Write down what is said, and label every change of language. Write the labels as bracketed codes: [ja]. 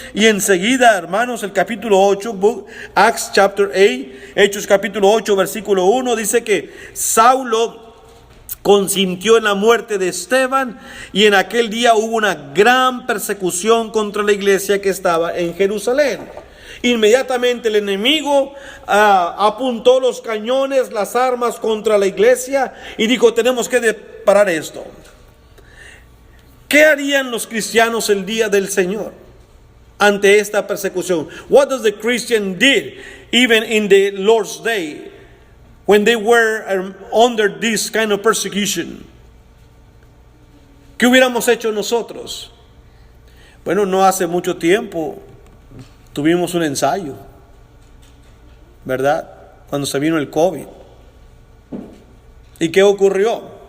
[es] Y enseguida, hermanos, el capítulo 8, [en] Acts chapter 8, [es] Hechos capítulo 8, versículo 1, dice que Saulo consintió en la muerte de Esteban, y en aquel día hubo una gran persecución contra la iglesia que estaba en Jerusalén. Inmediatamente el enemigo apuntó los cañones, las armas contra la iglesia, y dijo: tenemos que parar esto. ¿Qué harían los cristianos el día del Señor ante esta persecución? [en] What does the Christian did even in the Lord's day, when they were under this kind of persecution? [es] ¿Qué hubiéramos hecho nosotros? Bueno, no hace mucho tiempo tuvimos un ensayo, ¿verdad? Cuando se vino el COVID. ¿Y qué ocurrió?